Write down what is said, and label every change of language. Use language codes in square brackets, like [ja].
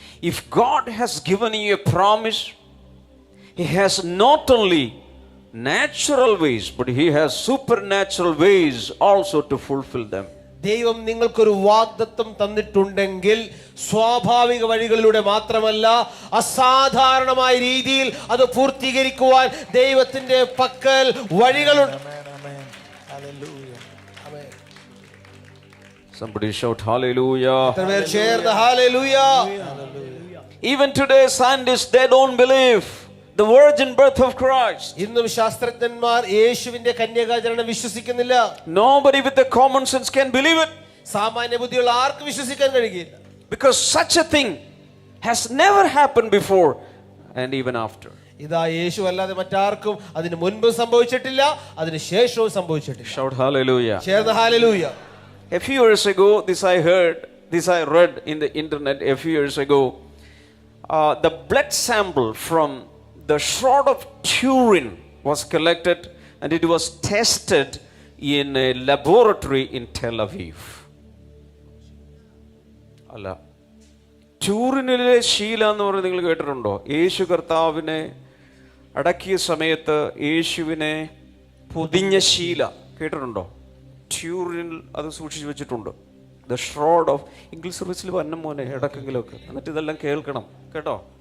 [en] If God has given you a promise, He has not only natural ways, but He has supernatural ways also to fulfill them. [ml] ദൈവം നിങ്ങൾക്കൊരു വാഗ്ദത്തം തന്നിട്ടുണ്ടെങ്കിൽ സ്വാഭാവിക വഴികളിലൂടെ മാത്രമല്ല അസാധാരണമായ രീതിയിൽ അത് പൂർത്തീകരിക്കുവാൻ ദൈവത്തിന്റെ പക്കൽ വഴികളുണ്ട്. [en] Somebody shout hallelujah. [ml] എത്രപേർ ചേർന്ന് hallelujah. [en] Even today scientists, they don't believe the virgin birth of Christ. [ml] ഇന്നും ശാസ്ത്രജ്ഞന്മാർ യേശുവിന്റെ കന്യകാജനനം വിശ്വസിക്കുന്നില്ല. [en] Nobody with the common sense can believe it, [ml] സാമാന്യ ബുദ്ധിയുള്ള ആർക്കും വിശ്വസിക്കാൻ കഴിയില്ല. [en] because such a thing has never happened before and even after. [ml] ഇതാ യേശു അല്ലാതെ മറ്റാർക്കും അതിന് മുൻപ് സംഭവിച്ചിട്ടില്ല, അതിന് ശേഷവും സംഭവിച്ചിട്ടില്ല. [en] Shout hallelujah. [ml] ചേർന്ന് hallelujah. [en] A few years ago, this I read in the internet a few years ago. The blood sample from the Shroud of Turin was collected and it was tested in a laboratory in Tel Aviv. [ml] അല്ല, ട്യൂറിനിലെ ശീല എന്ന് പറഞ്ഞ് നിങ്ങൾ കേട്ടിട്ടുണ്ടോ? യേശു കർത്താവിനെ അടക്കിയ സമയത്ത് യേശുവിനെ പൊതിഞ്ഞ ശീല കേട്ടിട്ടുണ്ടോ? ട്യൂറിനിൽ അത് സൂക്ഷിച്ചു വെച്ചിട്ടുണ്ട്. [en] the shroud of [ml] ഇംഗ്ലീഷ് സർവീസിൽ വന്ന മോനെ ഇടക്കെങ്കിലുമൊക്കെ, എന്നിട്ട് ഇതെല്ലാം കേൾക്കണം കേട്ടോ.